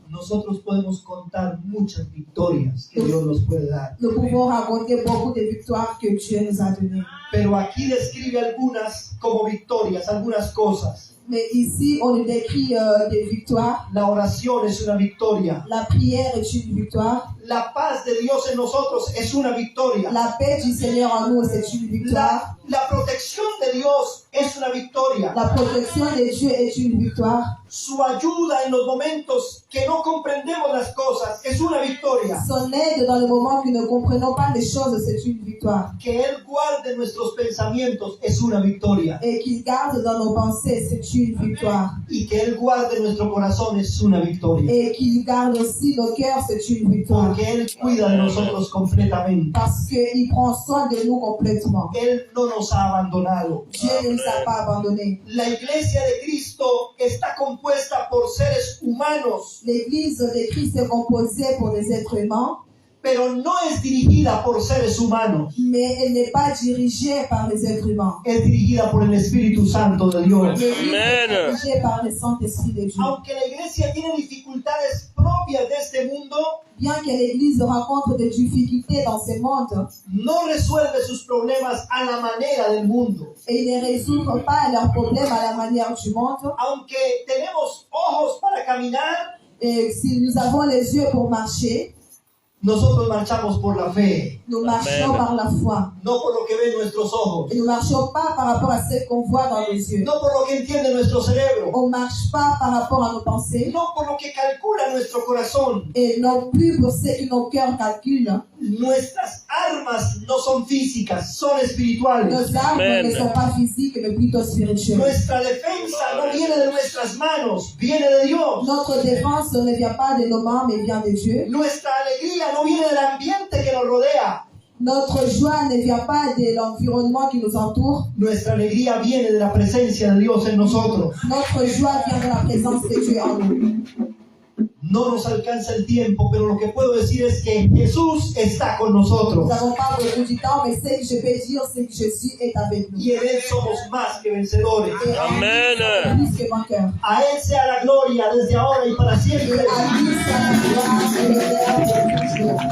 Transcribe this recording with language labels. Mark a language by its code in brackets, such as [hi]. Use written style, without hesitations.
[es] Nosotros podemos contar muchas victorias que Dios nos puede dar. [fr] Nous pouvons raconter beaucoup de victoires que Dieu nous a données. [es] Pero aquí describe algunas como victorias, algunas cosas. [fr] Mais ici, on nous décrit des victoires. [es] La oración es una victoria. [fr] La prière est une victoire. [es] La paz de Dios en nosotros es una victoria. [fr] La paix du Seigneur en nous, c'est une victoire. [es] La protección de Dios es una victoria. [fr] La protection de Dieu est une victoire. [es] Su ayuda en los momentos que no comprendemos las cosas es una victoria. [fr] Son aide dans le moment que nous ne comprenons pas les choses, c'est une victoire. [es] Que Él guarde nuestros pensamientos es una victoria. [fr] Et qu'il garde dans nos pensées, c'est une victoire. [es] Y que Él guarde nuestro corazón es una victoria. [fr] Et qu'il garde aussi nos cœurs, c'est une victoire. [es] Porque Él cuida de nosotros completamente. [fr] Parce qu'il prend soin de nous complètement. [es] Él no nos ha abandonado. [fr] Dieu ne nous a pas abandonnés. [es] La iglesia de Cristo está compuesta por seres humanos, [fr] L'église de Christ est composée pour des êtres humains, [es] pero no es dirigida por seres humanos. [fr] mais elle n'est pas dirigée par les êtres humains. [es] Es dirigida por el Espíritu Santo de Dios. [fr] L'église Amen. est dirigée par le Saint-Esprit de Dieu. [es] Aunque la iglesia tiene dificultades propias de este mundo, [fr] Bien que l'église rencontre des difficultés dans ce monde, [es] no resuelve sus problemas a la manera del mundo. [fr] et ils ne résolvent pas leurs problèmes à la manière du monde, [es] Aunque tenemos ojos para caminar, [fr] et si nous avons les yeux pour marcher, [es] nosotros marchamos por la fe, [fr] nous marchons Amen. par la foi. [es] no por lo que ven nuestros ojos, [fr] Et nous ne marchons pas par rapport à ce qu'on voit dans les yeux. [es] no por lo que entiende nuestro cerebro, [fr] On ne marche pas par rapport à nos pensées, [es] no por lo que calcula nuestro corazón. [fr] et non plus pour ce que nos cœurs calculent. [es] Nuestras armas no son físicas, son espirituales. [fr] Nos armes Amen. ne sont pas physiques, mais plutôt spirituelles. [es] Nuestra defensa no viene de nuestras manos, viene de Dios. [fr] Notre défense ne vient pas de nos mains, mais vient de Dieu. [es] Nuestra alegría no viene del ambiente que nos rodea. [fr] Notre joie ne vient pas de l'environnement qui nous entoure. [es] Nuestra alegría viene de la presencia de Dios en nosotros. [fr] Notre joie vient de la présence de Dieu en nous. [es] No nos alcanza el tiempo, pero lo que puedo decir es que Jesús está con nosotros. [fr] Nous n'avons pas beaucoup de temps, mais ce que je peux dire, c'est que Jésus est avec nous. [es] Y en Él somos más que vencedores. [fr] Et en lui, Amen. nous sommes plus que vainqueurs. [es] A Él sea la gloria desde ahora y para [fr] Et [es] siempre. [fr] à lui, soit la gloire et l'honneur pour toujours.